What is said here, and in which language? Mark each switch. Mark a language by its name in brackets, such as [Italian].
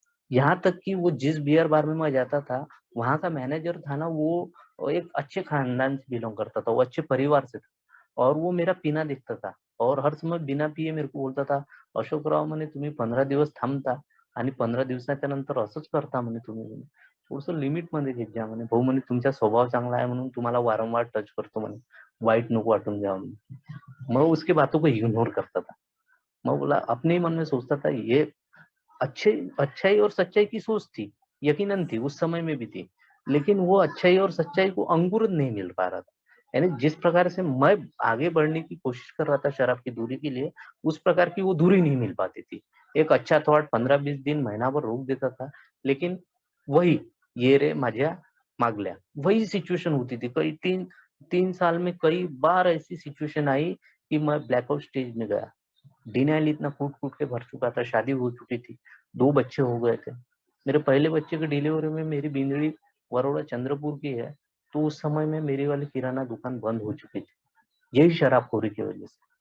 [Hindi] यहाँ तक कि वो जिस बियर बार में मैं जाता था, वहाँ का मैनेजर था ना, वो एक अच्छे खानदान से बिलॉन्ग करता था, वो अच्छे परिवार से था, और वो मेरा पीना देखता था और हर समय बिना पिये मेरे को बोलता था, [Marathi] "अशोकराव म्हणे तुम्ही 15 दिवस थांबता आणि 15 दिवसाच्या नंतर असंच करता म्हणे तुम्ही म्हणे. थोडंसं लिमिटमध्ये घेत जा म्हणे. भाऊ म्हणे तुमचा स्वभाव चांगला आहे म्हणून तुम्हाला वारंवार टच करतो म्हणे. वाईट नको वाटून जावं म्हणे." [Hindi] मैं उसकी बातों को इग्नोर करता था। मैं बोला अपने ही मन में सोचता था, ये अच्छे अच्छाई और सच्चाई की सोच थी, यकीनन थी, उस समय में भी थी। लेकिन वो अच्छाई और सच्चाई को अंकुरित नहीं मिल पा रहा था। यानी जिस प्रकार से मैं आगे बढ़ने की कोशिश कर रहा था शराब की दूरी के लिए, उस प्रकार की वो दूरी नहीं मिल पाती थी। एक अच्छा थॉट 15-20 दिन, महीना भर रोक देता था, लेकिन वही, [Marathi] "ये रे माझ्या मागल्या." [Hindi] वही सिचुएशन होती थी। कई 3 साल में कई बार ऐसी सिचुएशन आई कि मैं ब्लैकआउट स्टेज में गया। डिनाइल इतना कूट-कूट के भर चुका था, शादी हो चुकी थी, 2 बच्चे हो गए थे। मेरे पहले बच्चे की डिलीवरी में मेरी बिंदड़ी बड़ौदा चंद्रपुर की है, तो उस समय में मेरी वाली किराना दुकान बंद हो चुकी थी, यही शराबखोरी की वजह से।